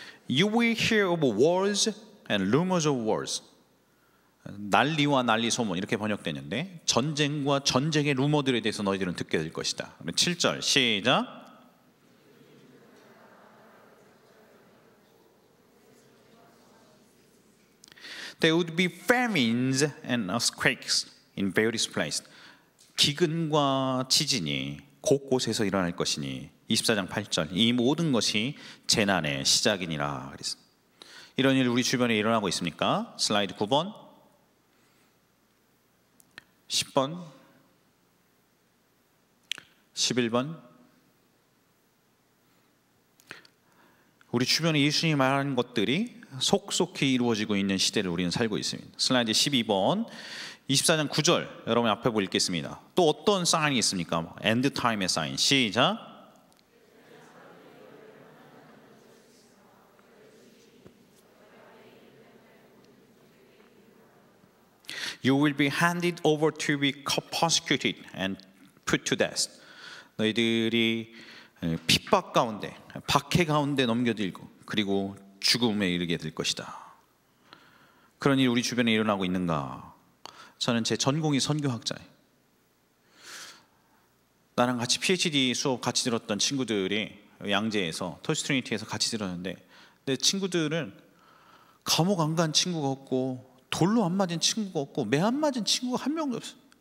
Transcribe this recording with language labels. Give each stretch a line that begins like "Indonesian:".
English: You will hear of wars and rumors of wars.
Korean: 난리와 난리 소문 이렇게 번역되는데 전쟁과 전쟁의 루머들에 대해서 너희들은 듣게 될 것이다. 7절 시작.
English: There would be famines and earthquakes in various places.
Korean: 기근과 지진이 곳곳에서 일어날 것이니 24장 8절 이 모든 것이 재난의 시작이니라 그랬습니다. 이런 일 우리 주변에 일어나고 있습니까? 슬라이드 9번 10번 11번 우리 주변에 예수님이 말하는 것들이 속속히 이루어지고 있는 시대를 우리는 살고 있습니다. 슬라이드 12번 24장 9절 여러분 앞에 보고 읽겠습니다. 또 어떤 사인이 있습니까? 엔드 타임의 사인 시작.
English: You will be handed over to be persecuted and put to death.
Korean: 너희들이 핍박 가운데, 박해 가운데 넘겨들고 그리고 죽음에 이르게 될 것이다. 그런 일 우리 주변에 일어나고 있는가? 저는 제 전공이 선교학자예요. 나랑 같이 PhD 수업 같이 들었던 친구들이 양재에서 토스트리니티에서 같이 들었는데 내 친구들은 감옥 안 간 친구가 없고 돌로 안 맞은 친구가 없고 매 안 맞은 친구가 한 명도 없어요.